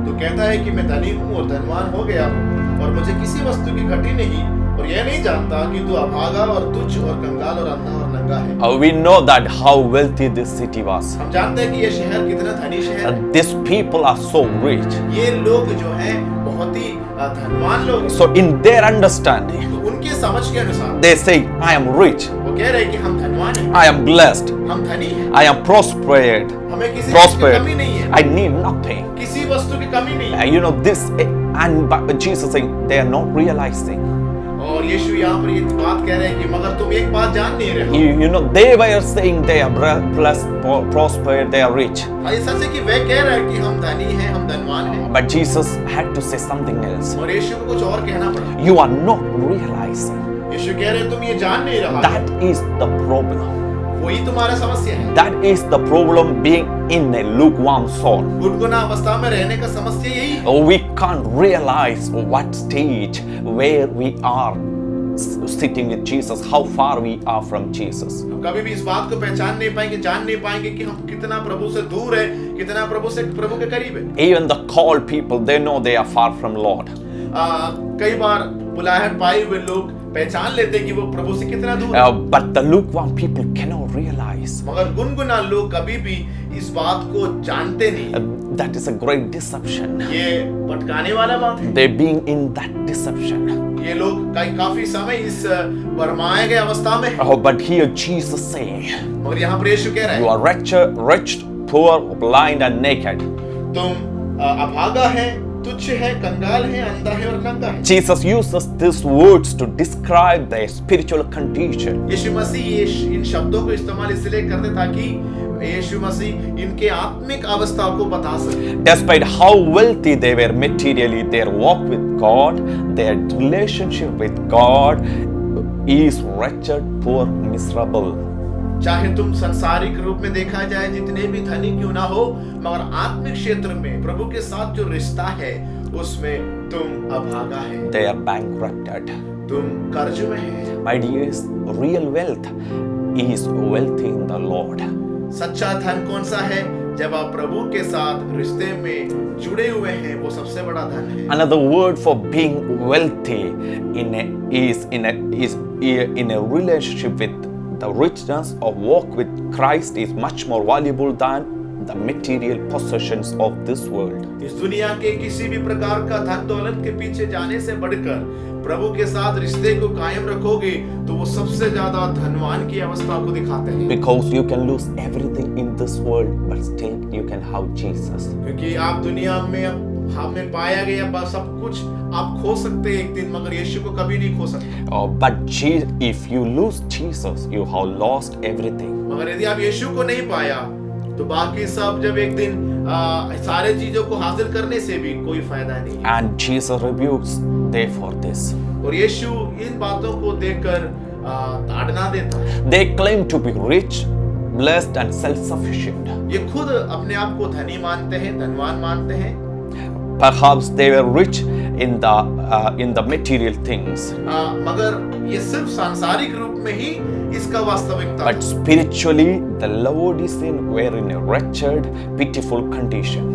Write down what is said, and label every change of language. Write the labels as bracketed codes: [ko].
[hi] तो कहता है कि मैं धनी हूँ और धनवान हो गया हूँ और मुझे किसी वस्तु की घटी नहीं और यह नहीं जानता कि तू अभागा और तुच्छ और कंगाल और अंधा और नंगा है। [en] We know that how wealthy this city was. [hi] हम जानते हैं कि ये शहर कितना धनी शहर है। [en] And these people are so rich. [hi] ये लोग जो हैं बहुत ही धनवान लोग हैं। [en] So in their understanding, [hi] तो उनके समझ के अनुसार [en] they say, I am rich, [hi] वो कह रहे हैं कि हम धनवान हैं, [en] I am blessed, [hi] हम धनी हैं, [en] I am prospered, [hi] हमें किसी चीज की कमी नहीं है, [en] I need nothing. [hi] किसी वस्तु की कमी नहीं है। [en] And you know this, and but Jesus saying they are not realizing. [hi] और यीशु यहाँ पर ये बात कह रहे हैं कि मगर तुम एक बात जान नहीं रहे हो। [en] You know they were saying they are blessed, prospered, they are rich. [hi] ये सच है कि वे कह रहे हैं कि हम धनी हैं, हम धनवान हैं। [en] But Jesus had to say something else. [hi] और यीशु को कुछ और कहना पड़ा। [en] You are not realizing. [hi] यीशु कह रहे हैं तुम ये जान नहीं रहा। [en] That is the problem. [hi] वही तुम्हारा समस्या है। [en] That is the problem being in a lukewarm soul. [hi] गुनगुना अवस्था में रहने का समस्या यही है। [en] We can't realize what stage where we are sitting with Jesus, how far we are from Jesus. [hi] हम कभी भी इस बात को पहचान नहीं पाएंगे, जान नहीं पाएंगे कि हम कितना प्रभु से दूर है, कितना प्रभु के करीब है। [en] Even the called people, they know they are far from Lord. [hi] कई बार बुलाहट पाए हुए लोग पहचान लेते हैं कि वो प्रभु से कितना दूर है। [en] But the lukewarm people cannot realize. [hi] मगर गुनगुना लोग कभी भी इस बात को जानते नहीं। [en] That is a great deception. [hi] ये भटकाने वाला बात है। [en] They being in that deception. [hi] ये लोग काफी समय इस भरमाए गए अवस्था में हैं। [en] Oh, but here Jesus saying, [hi] मगर यहाँ पर यीशु कह रहा [en] you [hi] है, [en] are rich, poor, blind and naked. [hi] तुम अभागा है, तुच्छ है, कंगाल है, अंधा है और नंगा है। [en] Jesus uses these words to describe their spiritual condition. [hi] यीशु मसीह इन शब्दों को इस्तेमाल इसलिए करते ताकि यीशु मसीह इनके आत्मिक अवस्था को बता सके। [en] Despite how wealthy they were materially, their walk with God, their relationship with God is wretched, poor, miserable. [hi] चाहे तुम सांसारिक रूप में देखा जाए जितने भी धनी क्यों ना हो, मगर आत्मिक क्षेत्र में प्रभु के साथ जो रिश्ता है उसमें तुम अभागा है, [en] They are bankrupted. [hi] तुम कर्ज में है। [en] My dears, real wealth is wealthy in the Lord. [hi] सच्चा धन कौन सा है? जब आप प्रभु के साथ रिश्ते में जुड़े हुए हैं, वो सबसे बड़ा धन है। [en] Another word for being wealthy is in a relationship with the richness of walk with Christ is much more valuable than the material possessions of this world. [hi] इस दुनिया के किसी भी प्रकार का धन दौलत के पीछे जाने से बढ़कर प्रभु के साथ रिश्ते को कायम रखोगे तो वो सबसे ज्यादा धनवान की अवस्था को दिखाते हैं। [en] Because you can lose everything in this world, but still you can have Jesus. [hi] क्योंकि आप दुनिया में हमें पाया गया सब कुछ आप खो सकते हैं एक दिन, मगर यीशु को कभी नहीं खो सकते। [en] But if you lose Jesus, you have lost everything. [hi] मगर यदि आप यीशु को नहीं पाया तो बाकी सब जब एक दिन सारे चीजों को हासिल करने से भी कोई फायदा नहीं। [en] And Jesus rebukes them for this. [hi] और यीशु इन बातों को देखकर ताड़ना देता है। [en] They claim to be rich, blessed and self-sufficient. [hi] ये खुद अपने आप को धनी मानते हैं, धनवान मानते हैं। [en] Perhaps they were rich in the material things. [hi] मगर ये सिर्फ सांसारिक रूप में ही इसका वास्तविकता। [en] But spiritually, the Laodiceans were in a wretched, pitiful condition.